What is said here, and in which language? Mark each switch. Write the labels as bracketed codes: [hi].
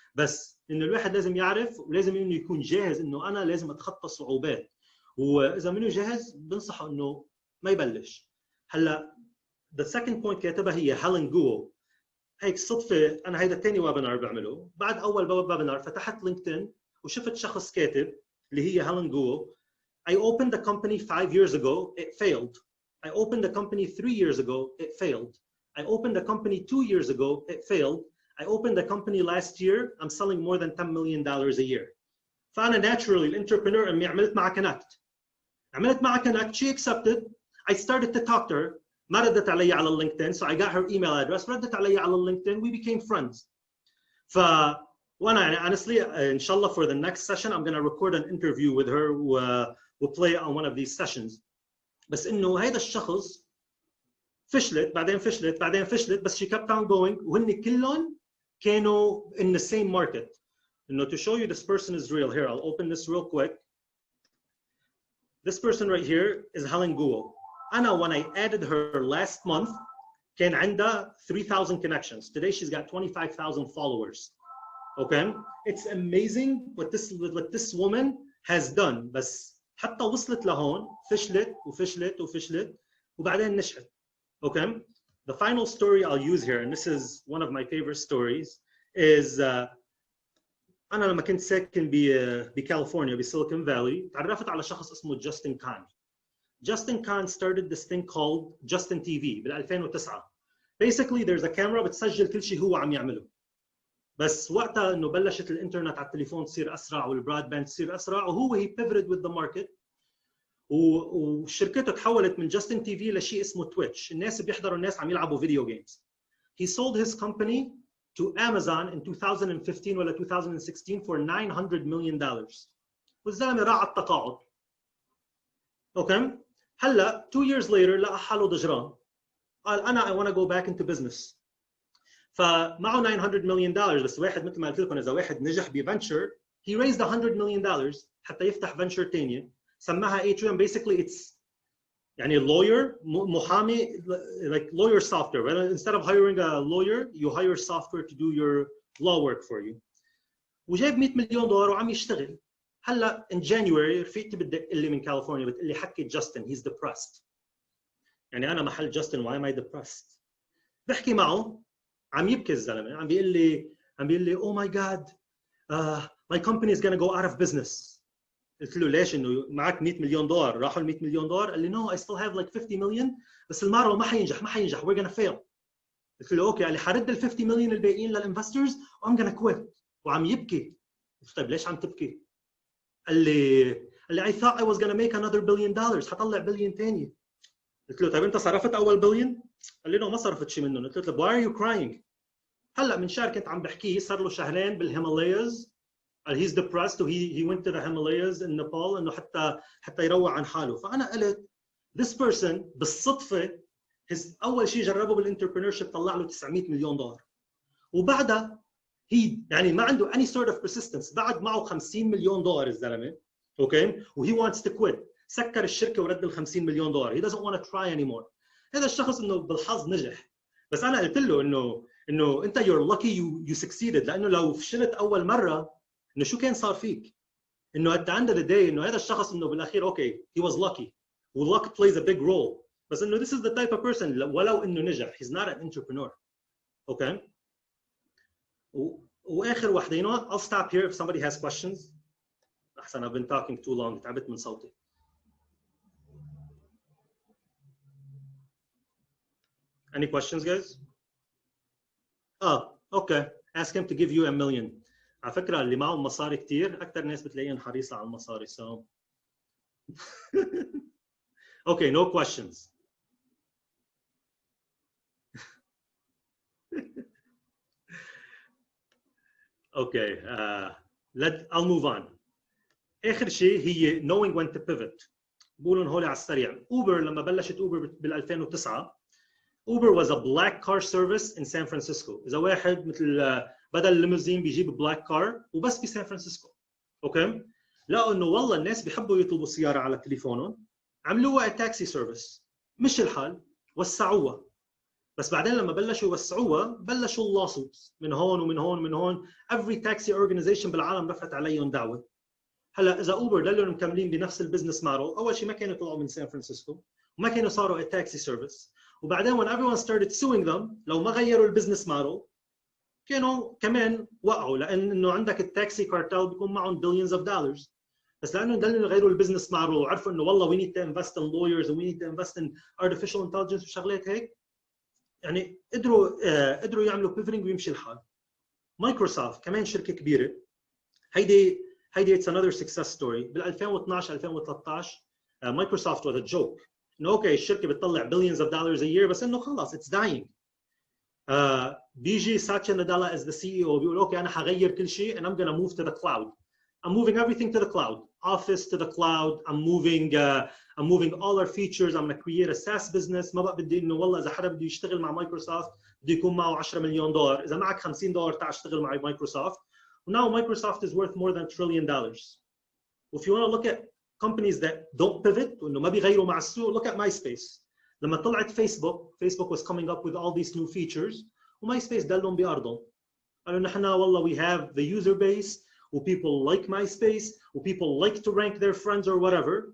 [ar] بس انه الواحد لازم يعرف ولازم انه يكون جاهز انه انا لازم اتخطى الصعوبات، واذا منه جاهز بنصحه انه ما يبلش. هلا [en] the second point [ar] كاتبها هي هيلين جوو. هيك صدفه انا هيدا ثاني ويبينار بعمله، بعد اول ويبينار فتحت لينكدين وشفت شخص كاتب اللي هي هيلين جوو. [en] I opened the company 5 years ago, it failed. I opened the company 3 years ago, it failed. I opened the company 2 years ago, it failed. I opened the company last year, I'm selling more than $10 million a year. [ar] فأنا naturally الانتربرنور أمي عملت معها connect. عملت معها [en] connect, she accepted. I started to talk to her. [ar] ما ردت علي على LinkedIn, [en] so I got her email address. [ar] ردت علي على LinkedIn, [en] we became friends. [ar] وانا يعني [en] honestly inshallah for the next session I'm going to record an interview with her we'll play on one of these sessions. [ar] بس انه هيدا الشخص فشلت بعدين فشلت بعدين فشلت، بس [en] she kept on going [ar] وهن كلهم كانوا [en] in the same market. انه to show you this person is real, here I'll open this real quick. This person right here is Helen Guo. أنا when I added her last month [ar] كان عندها [en] 3,000 connections. Today she's got 25,000 followers. Okay, it's amazing what this woman has done. [ar] بس حتى وصلت لهون فشلت وفشلت وفشلت وبعدين نجحت. [en] Okay, the final story I'll use here, and this is one of my favorite stories, is [ar] أنا لما كنت ساكن بكاليفورنيا بسيليكون فالي تعرفت على شخص اسمه جاستن كان. [en] Justin Khan started this thing called Justin TV بال 2009. Basically there's a camera [ar] بتسجل كل شيء هو عم يعمله. بس وقتها انه بلشت الانترنت على التليفون تصير اسرع والبراد باند تصير اسرع وهو [en] he pivoted with the market [ar] وشركته تحولت من Justin TV لشيء اسمه تويتش. الناس بيحضروا الناس عم يلعبوا فيديو جيمز. [en] He sold his company to Amazon in 2015 ولا 2016 for $900 million. [ar] والزلمه راح على التقاعد. اوكي؟ هلا [en] 2 years later [ar] لقى حاله ضجران. قال انا [en] I want to go back into business. [ar] فمعه $900 million بس واحد مثل ما قلت لكم اذا واحد نجح بفنتشر [en] he raised $100 million [ar] حتى يفتح فنتشر ثانيه سماها Atrium. [en] Basically it's يعني lawyer محامي like lawyer software. Instead of hiring a lawyer you hire software to do your law work for you. [ar] وجاب $100 مليون وعم يشتغل. هلا in January رفيقتي بتدق لي من كاليفورنيا بتقول لي حكي جاستن [en] he's depressed. [ar] يعني انا محل جاستن [en] why am I depressed؟ [ar] بحكي معه عم يبكي الزلمه عم بيقول لي [en] oh my god my company is going to go out of business. [ar] قلت له ليش؟ انه معك $100 مليون راحوا ال $100 مليون. قال لي [en] no I still have like 50 million [ar] بس المارو ما حينجح [en] we're going to fail. [ar] قلت له اوكي. قال لي حرد ال 50 مليون الباقيين للانفسترز وام going to quit. وعم يبكي. قلت له طيب ليش عم تبكي؟ قال لي [en] I thought I was going to make another $1 billion [ar] حطلع بليون ثاني. قلت له طيب انت صرفت اول بليون؟ قال لي no ما صرفت شيء منهم. قلت له [en] why are you crying؟ [ar] هلا من شهر كنت عم بحكيه صار له شهرين بالهيمالاياز. [en] he's depressed و he went to the Himalayas in Nepal [ar] انه حتى يروق عن حاله. فانا قلت this person بالصدفه اول شيء جربه بالانتربرينورشيب طلع له $900 مليون وبعدها يعني ما عنده [en] any sort of persistence. [ar] بعد معه $50 مليون الزلمه اوكي وهي [en] wants to quit. [ar] سكر الشركه ورد ال $50 مليون. [en] he doesn't want to try anymore. [ar] هذا الشخص انه بالحظ نجح. بس انا قلت له انه انت [en] you're lucky you succeeded. [ar] لانه لو فشلت اول مره انه شو كان صار فيك؟ انه [en] at the end of the day [ar] انه هذا الشخص انه بالاخير اوكي [en] he was lucky [ar] و [en] luck plays a big role. بس انه this is the type of person [ar] ولو انه نجح [en] he's not an entrepreneur. [ar] اوكي؟ واخر وحده [en] you know what? I'll stop here if somebody has questions. احسن I've been talking too long [ar] تعبت من صوتي. [en] Any questions guys? [ar] اوكي. [en] Ask him to give you $1 million. [ar] على فكرة اللي معهم مصاري كتير أكثر ناس بتلاقيهم حريصة على المصاري. [en] So okay, no questions. Okay, I'll move on. [ar] آخر شيء هي [en] knowing when to pivot. [ar] بقولهم هولي على السريع. أوبر لما بلشت أوبر بال 2009 [en] Uber was a black car service in San Francisco. [ar] إذا واحد مثل بدل الليموزين بيجيب بلاك كار وبس بسان فرانسيسكو. اوكي؟ لقوا انه والله الناس بيحبوا يطلبوا سياره على تليفونهم عملوها تاكسي سيرفيس. مش الحال وسعوها. بس بعدين لما بلشوا يوسعوها بلشوا اللاسوتس من هون ومن هون ومن هون. [en] every taxi organization [ar] بالعالم رفعت عليهم دعوه. هلا اذا اوبر ضلوا مكملين بنفس البزنس موديل اول شيء ما كانوا يطلعوا من سان فرانسيسكو وما كانوا صاروا تاكسي سيرفيس. وبعدين [en] when everyone started suing them [ar] لو ما غيروا البزنس موديل كانوا كمان وقعوا. لانه عندك التاكسي كارتل بيكون معهم [en] billions of dollars. [ar] بس لانه ضلوا يغيروا البزنس موديل وعرفوا انه والله [en] we need to invest in lawyers and we need to invest in artificial intelligence [ar] وشغلات هيك يعني قدروا يعملوا pivoting ويمشي الحال. مايكروسوفت كمان شركه كبيره. [en] هيدي it's another success story. [ar] بال 2012 2013 مايكروسوفت [en] was a joke. [ar] انه اوكي الشركه بتطلع [en] billions of dollars a year [ar] بس انه خلاص [en] it's dying. [ar] بيجي ساتيا نادالا [en] as the CEO [ar] بيقول اوكي انا حغير كل شيء [en] and I'm gonna move to the cloud. I'm moving everything to the cloud. Office to the cloud. I'm moving all our features. I'm gonna create a SaaS business. [ar] ما بقى بدي انه والله اذا حدا بده يشتغل مع مايكروسوفت بده يكون معه $10 مليون. اذا معك $50 تعال اشتغل مع مايكروسوفت. [en] Now Microsoft is worth more than $1 trillion. If you want to look at companies that don't pivot [ar] وانه ما بيغيروا مع السوق [en] look at MySpace. [ar] لما طلعت فيسبوك [en] was coming up with all these new features [ar] وماي سبيس دلهم بأرضهم. قالوا نحن والله [en] we have the user base [ar] و [en] people like MySpace [ar] و [en] people like to rank their friends or whatever.